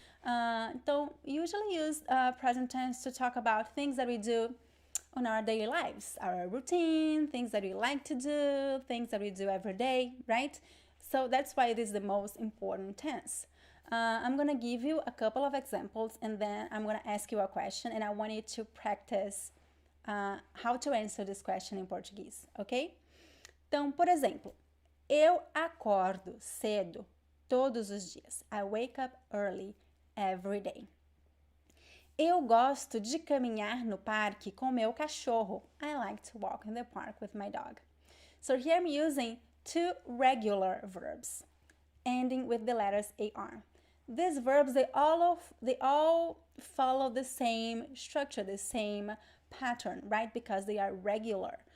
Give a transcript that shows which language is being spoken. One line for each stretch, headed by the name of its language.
English: Então, usually use present tense to talk about things that we do on our daily lives, our routine, things that we like to do, things that we do every day, right? So that's why it is the most important tense. I'm going to give you a couple of examples, and then I'm going to ask you a question, and I want you to practice how to answer this question in Portuguese, okay?
Portuguese: Então, por exemplo, eu acordo cedo todos os dias.
English: I wake up early every day.
Portuguese: Eu gosto de caminhar no parque com meu cachorro.
English: I like to walk in the park with my dog. So here I'm using two regular verbs ending with the letters AR. These verbs, they all follow the same structure, the same pattern, right? Because they are regular.